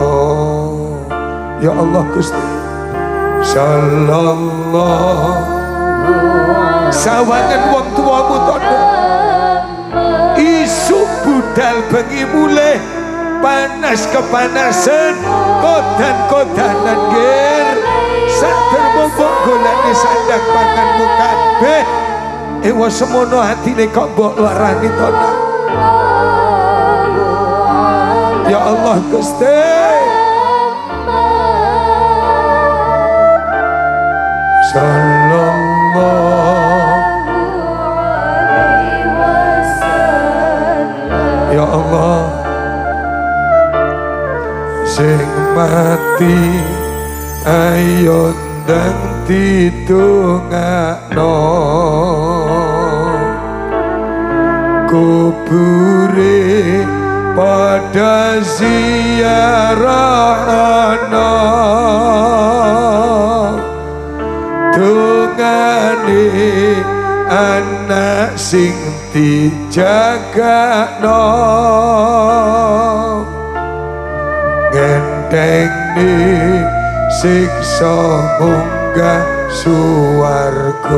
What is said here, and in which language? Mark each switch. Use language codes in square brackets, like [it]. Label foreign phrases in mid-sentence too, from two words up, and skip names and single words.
[jv] Ya Allah Gusti sallallahu sawangan wong tuamu tondo isu budal bengi mulih panas kepanasan kodan-kodanan ger sak termombok golane sandang panganmu kabeh. Ewa semono hatine kok mbok larani tondo. Ya Allah Gusti. [ar] صلى الله عليه وسلم. [jv] Ya Allah, sing mati ayo ndang ditungakno kubure pada ziarahana tungane anak sing dijagakno ngenteni siksa munggah suwarga.